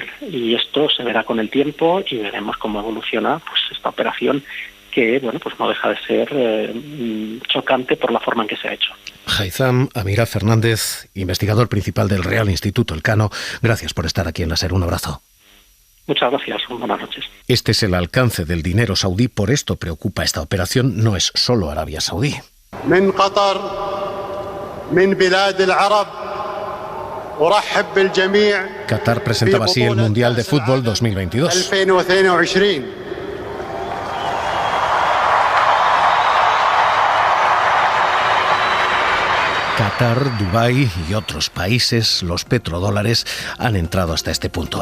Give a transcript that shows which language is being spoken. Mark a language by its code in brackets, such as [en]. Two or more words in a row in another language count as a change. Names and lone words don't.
[es] Y esto se verá con el tiempo y veremos cómo evoluciona pues esta operación que, bueno, pues no deja de ser chocante por la forma en que se ha hecho. Haitham Amirad Fernández, investigador principal del Real Instituto Elcano, gracias por estar aquí en la SER. Un abrazo. Muchas gracias. Buenas noches. Este es el alcance del dinero saudí, por esto preocupa esta operación, no es solo Arabia Saudí. [ar] من قطر من بلاد العرب أرحب بالجميع. [es] Qatar presentaba así el Mundial de Fútbol 2022. 2022. Qatar, Dubái y otros países, los petrodólares han entrado hasta este punto.